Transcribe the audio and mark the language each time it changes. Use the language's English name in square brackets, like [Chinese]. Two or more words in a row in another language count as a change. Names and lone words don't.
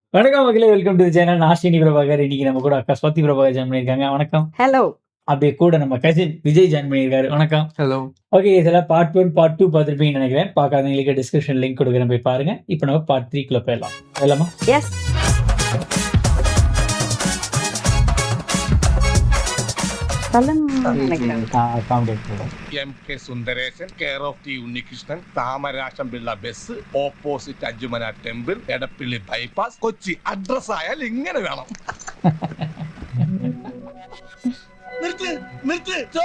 [Tamil] வணக்கம் மக்களே, [English] welcome to channel. [Tamil] நான் ஸ்ரீனி பிரபாகர். இன்னைக்கு நம்ம கூட அக்கா ஸ்வாதி பிரபாகர் ஜாயின் பண்ணியிருக்காங்க. வணக்கம். ஹலோ. அப்படியே கூட நம்ம கசின் விஜய் ஜாயின் பண்ணியிருக்காரு. வணக்கம். ஹலோ. ஓகே, இதெல்லாம் [English] part 1 part 2 [Tamil] பார்த்துருப்பீங்கன்னு நினைக்கிறேன். பார்க்காதவங்களுக்கு [English] description link [Tamil] கொடுக்குறேன், போய் பாருங்க. இப்போ நம்ம பார்ட் 3 போயிடலாம். போயிடலாமா? எஸ். [Malayalam] എം.കെ. സുന്ദരേശൻ, [English] care of [Malayalam] ടി ഉണ്ണികൃഷ്ണൻ, താമരാശം പിള്ള ബസ്, ഓപ്പോസിറ്റ് അഞ്ചുമന ടെമ്പിൾ, എടപ്പള്ളി ബൈപ്പാസ്, കൊച്ചി. അഡ്രസ് ആയാൽ ഇങ്ങനെ വേണം. നിർത്ത് നിർത്ത്.